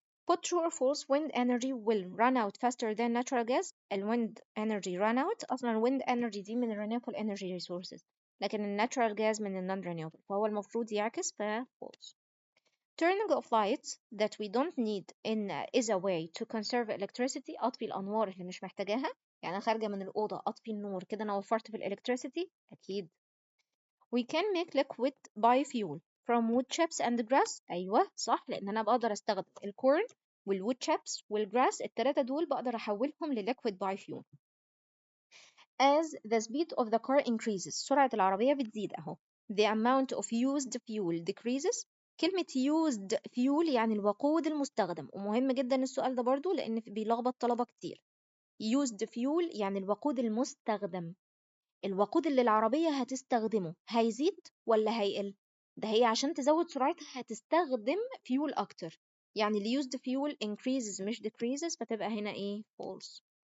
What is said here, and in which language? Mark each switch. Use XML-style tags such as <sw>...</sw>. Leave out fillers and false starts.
<en>Put true or false wind energy will run out faster than natural gas.</en> <ar>ال</ar> <en>wind energy run out،</en> <ar>أصلا wind energy دي من</ar> <en>renewable energy resources،</en> <ar>لكن natural gas من</ar> <en>non renewable،</en> <ar>فهو المفروض يعكس ف false.</ar> <en>Turning off lights that we don't need is a way to conserve electricity.</en> <ar>أطفي الأنوار اللي مش محتاجاها، يعني أنا خارجة من الأوضة أطفي النور كده أنا وفرت في الإلكتريسيتي أكيد.</ar> <en>We can make liquid biofuel from wood chips and grass.</en> <ar>أيوة صح، لأن أنا بقدر أستخدم الكورن والwood chips والgrass، التلاتة دول بقدر أحولهم لliquid biofuel.</ar> <en>As the speed of the car increases،</en> <ar>سرعة العربية بتزيد أهو.</ar> <en>The amount of used fuel decreases.</en> <ar>كلمة used fuel يعني الوقود المستخدم، ومهم جدا السؤال ده برضو لأن بيلخبط طلبة كتير. used fuel يعني الوقود المستخدم، الوقود اللي العربية هتستخدمه هيزيد ولا هيقل؟ ده هي عشان تزود سرعتها هتستخدم فيول أكتر، يعني اللي</ar> <en>used fuel increases</en> <ar>مش decreases، فتبقى هنا إيه؟ false.</ar>